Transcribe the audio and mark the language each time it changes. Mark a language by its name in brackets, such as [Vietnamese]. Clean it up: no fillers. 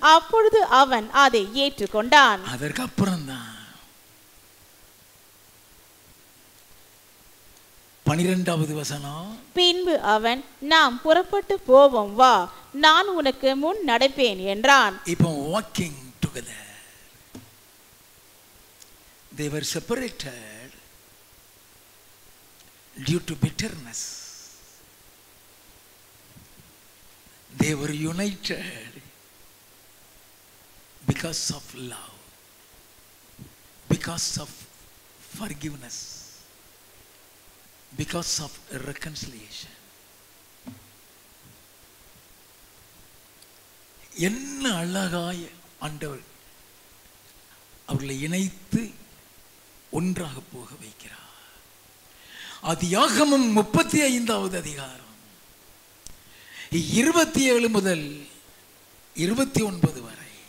[Tamil] அப்பொழுது அவன் அதை ஏற்றுக்கொண்டான். அதற்கு அப்புறம் தான் 12வது வசனம். பின்பு அவன், நாம் புறப்பட்டு போவோம் வா, நான் உனக்கு முன் நடப்பேன் என்றான். இப்போ [English] walking together. They were separated due to bitterness. They were united because of love, because of forgiveness, because of reconciliation. [Tamil] என்ன அழகாய் ஆண்டவர் அவர்களை இணைத்து ஒன்றாக போக வைக்கிறார். ஆதியாகமம் 35வது அதிகாரம் 27 முதல் 29 வரை.